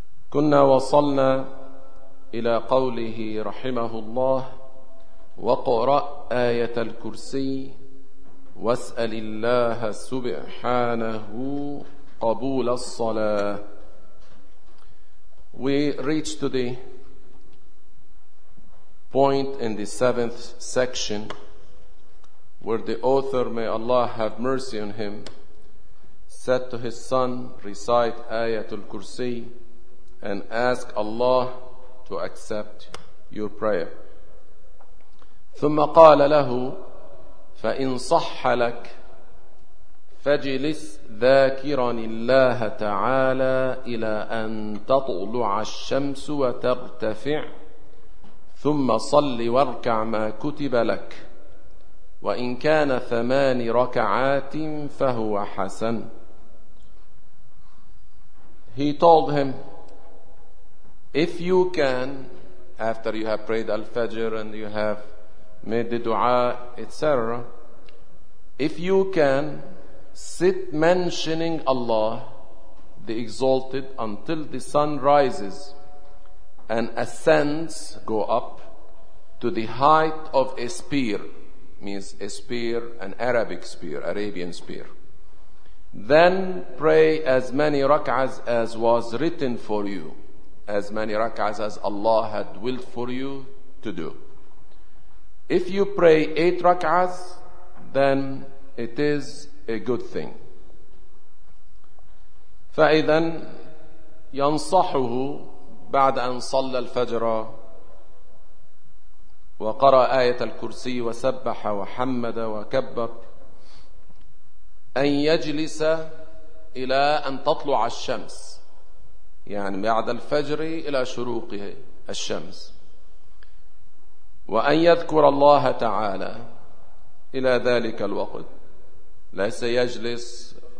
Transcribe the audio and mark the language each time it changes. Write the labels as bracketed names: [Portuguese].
[Arabic] كنا وصلنا إلى قوله رحمه الله: وقرأ آية الكرسي واسأل الله سبحانه قبول الصلاة. [English] We reached to the point in the seventh section where the author, may Allah have mercy on him, said to his son, recite Ayatul Kursi and ask Allah to accept your prayer. [Arabic] ثم قال له فإن صح لك فجلس ذاكرا الله تعالى إلى أن تطلع الشمس وترتفع ثم صل واركع ما كتب لك وإن كان ثمان ركعات فهو حسن. [English] He told him, if you can, after you have prayed al-fajr and you have made the dua, etc., if you can sit mentioning Allah the Exalted until the sun rises and ascends, go up to the height of a spear, means a spear, an Arabic spear, Arabian spear, then pray as many rak'ahs as was written for you, as many rak'ahs as Allah had willed for you to do. If you pray 8 rak'ahs, then it is a good thing. [Arabic] فَإِذَنْ يَنْصَحُهُ بَعْدَ أَنْ صَلَّ الْفَجْرَ وقرأ آية الكرسي وسبح وحمد وكبر أن يجلس إلى أن تطلع الشمس، يعني بعد الفجر إلى شروق الشمس، وأن يذكر الله تعالى إلى ذلك الوقت، ليس يجلس